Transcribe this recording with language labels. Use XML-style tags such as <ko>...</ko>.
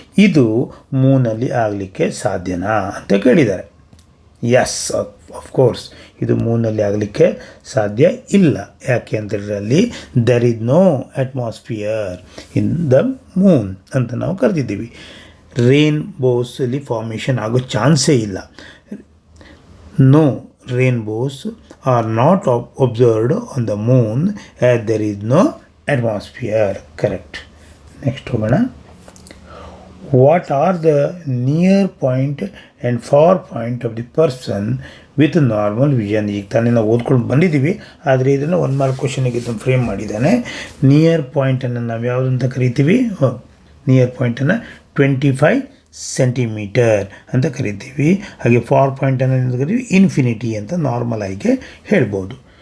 <kn>ಇದು ಮೂನಲ್ಲಿ ಆಗಲಿಕ್ಕೆ ಸಾಧ್ಯನಾ ಅಂತ ಕೇಳಿದ್ದಾರೆ.</kn> <en>yes, of course</en> <kn>ಇದು ಮೂನಲ್ಲಿ ಆಗಲಿಕ್ಕೆ ಸಾಧ್ಯ ಇಲ್ಲ. ಯಾಕೆ ಅಂತೇಳಿದ್ರೆ ಅಲ್ಲಿ</kn> <en>there is no atmosphere in the moon</en> <kn>ಅಂತ ನಾವು ಕರೆದಿದ್ದೀವಿ. ರೇನ್ಬೋಸಲ್ಲಿ ಫಾರ್ಮೇಷನ್ ಆಗೋ ಚಾನ್ಸೇ ಇಲ್ಲ.</kn> <en>No rainbows are not observed on the moon as there is no atmosphere. Correct. Next</en> <kn>ಹೋಗೋಣ.</kn> <en>What are the near point and far point of the person with normal vision?</en> <kn>ಈಗ ತಾನೇ ನಾವು ಓದ್ಕೊಂಡು ಬಂದಿದ್ದೀವಿ, ಆದರೆ ಇದನ್ನು 1 ಮಾರ್ಕ್ ಕ್ವಶನಿಗೆ ಇದನ್ನು ಫ್ರೇಮ್ ಮಾಡಿದ್ದಾನೆ. ನಿಯರ್ ಪಾಯಿಂಟನ್ನು ನಾವು ಯಾವುದಂತ ಕರಿತೀವಿ? ನಿಯರ್ ಪಾಯಿಂಟನ್ನು 25 ಸೆಂಟಿಮೀಟರ್ ಅಂತ ಕರಿತೀವಿ. ಹಾಗೆ ಫಾರ್ ಪಾಯಿಂಟನ್ನು ಏನು ಕರಿತೀವಿ? ಇನ್ಫಿನಿಟಿ ಅಂತ ನಾರ್ಮಲ್ ಆಗಿ ಹೇಳ್ಬೋದು.</kn>